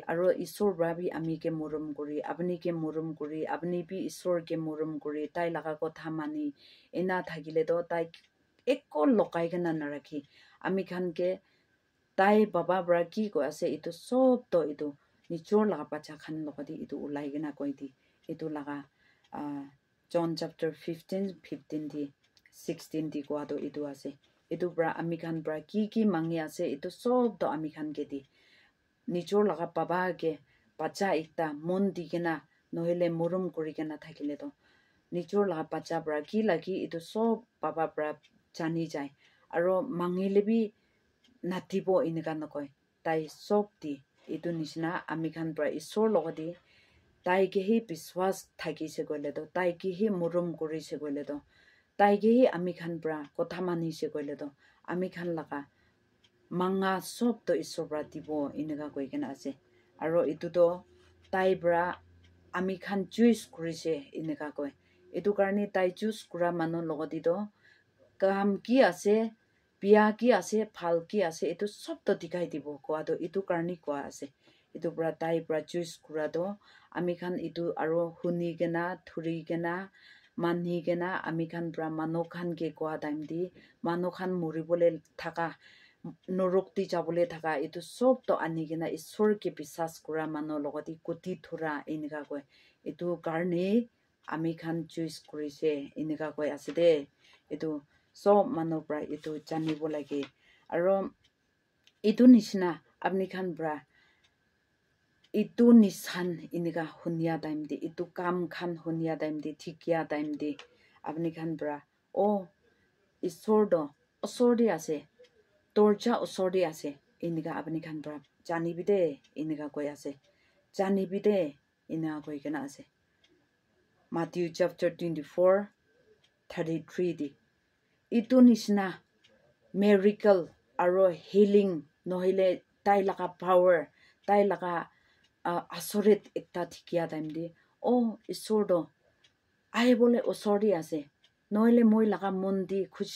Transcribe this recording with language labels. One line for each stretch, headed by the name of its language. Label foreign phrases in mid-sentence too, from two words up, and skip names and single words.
Naga Pidgin: aro isor bra bi ami ke morum kuri apni ke morum kuri apni bi isor ke morum kuri tai laga kotha mani ena thagile do tai ekko lokai gena narakhi ami khan ke tai baba bra ki ko ase itu sob to itu nichor laga bacha khan logoti itu ulai gena koiti itu laga John chapter 15:15 di 16 di ko ado itu ase itu bra ami khan bra ki mangi ase itu sob to ami khan ke di nichor laga baba ke bacha ekta mon digena nohile morum kuri gena thakile to nichor laga bacha bra ki lagi itu sob baba bra jani jai aro mangile bi natibo iniga nokoi tai sob di itu nisna ami khan bra isor logodi taike hi bishwas thakise koile to taike hi morom korise koile to taike hi ami khan pora kotha manise koile to ami khan laga manga sop to isobra tibo inega koigena ase aro itu to tai bra ami khan choose kurise inega koi itu karni tai choose kura manu logoti to kam ki ase pia ki ase phal ki ase itu sob to dikai dibo kwa to itu karni kwa ase itu bra tai bra choose kura to ami khan itu aro huni gena thuri gena mani gena ami khan bra manu khan ke kwa time di manu khan moribole thaka norokti jabole thaka itu sob to ani gena isor ke bisas kura manu logoti kuti thura inega koi itu karni ami khan choose kurise inega koi ase de itu sob manu bra itu janibo lage aro itu nishna apni khan bra itu nisan inega hunya time di itu kam khan hunya time di thikya time di apni khan bra o isor do osor di ase torja osor di ase inega apni khan bra jani bide inega koi ase jani bide inega koi kana ase Matthew chapter 24:33 di itu nishna miracle aro healing nohile tai laga power tai laga asorit ekta thikya time di o isor do ai bole osor di ase nohile moi laga mon di khushi